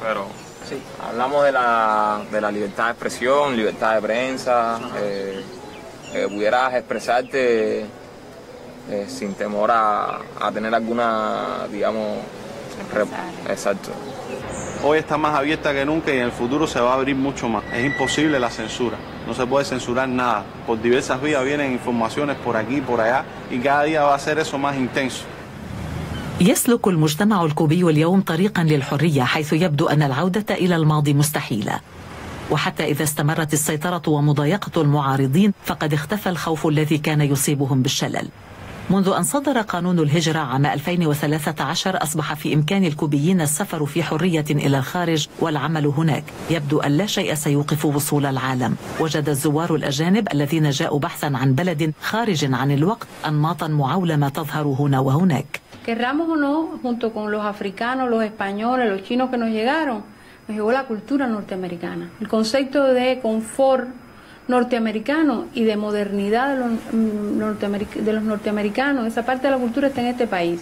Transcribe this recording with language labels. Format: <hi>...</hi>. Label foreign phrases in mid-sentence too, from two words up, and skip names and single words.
<es>Pero sí, hablamos de la libertad de expresión, libertad de prensa, pudieras expresarte sin temor a tener alguna, digamos, exacto. Hoy está más abierta que nunca y en el futuro se va a abrir mucho más. Es imposible la censura, no se puede censurar nada. Por diversas vías vienen informaciones por aquí, por allá, y cada día va a ser eso más intenso.</es> <ar>يسلك المجتمع الكوبي اليوم طريقا للحرية، حيث يبدو أن العودة إلى الماضي مستحيلة. وحتى إذا استمرت السيطرة ومضايقة المعارضين فقد اختفى الخوف الذي كان يصيبهم بالشلل. منذ أن صدر قانون الهجرة عام 2013 أصبح في إمكان الكوبيين السفر في حرية إلى الخارج والعمل هناك. يبدو أن لا شيء سيوقف وصول العالم. وجد الزوار الأجانب الذين جاءوا بحثا عن بلد خارج عن الوقت أنماطا معولمة تظهر هنا وهناك.</ar> <es>Querramos o no, junto con los africanos, los españoles, los chinos que nos llegaron, nos llegó la cultura norteamericana. El concepto de confort norteamericano y de modernidad de los norteamericanos, esa parte de la cultura está en este país.</es>